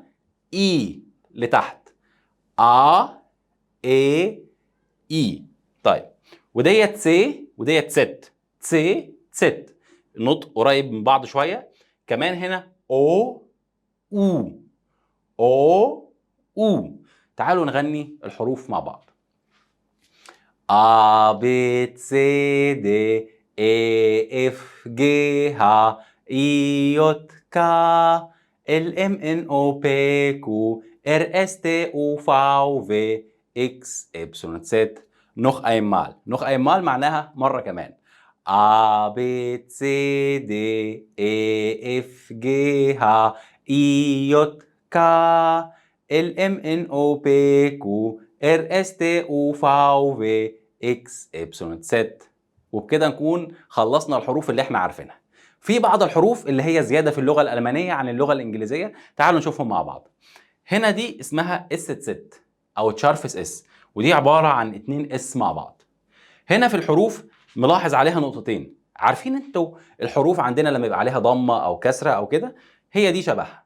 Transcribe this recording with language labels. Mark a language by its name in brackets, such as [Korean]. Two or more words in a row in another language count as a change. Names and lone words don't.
[Arabic] اي لتحت. ايه. اي. طيب وديت سي وديت ست. سي ست. النطق قريب من بعض شويه. كمان هنا او. او. او. او. تعالوا نغني الحروف مع بعض. [German] A B C D E F G H I J K L M N O P Q R S T U V W X Y Z. noch einmal. noch einmal [Arabic] معناها مرة كمان. [German] A B C D E F G H I J K L M N O P Q R S T U V W X Y Z. [Arabic] وبكده نكون خلصنا الحروف اللي احنا عارفينها. في بعض الحروف اللي هي زيادة في اللغة الألمانية عن اللغة الإنجليزية، تعالوا نشوفهم مع بعض. هنا دي اسمها اس ست أو تشارفس اس، ودي عبارة عن 2 اس مع بعض. هنا في الحروف ملاحظ عليها نقطتين. عارفين انتوا الحروف عندنا لما يبقى عليها ضمة أو كسرة أو كده، هي دي شبهها.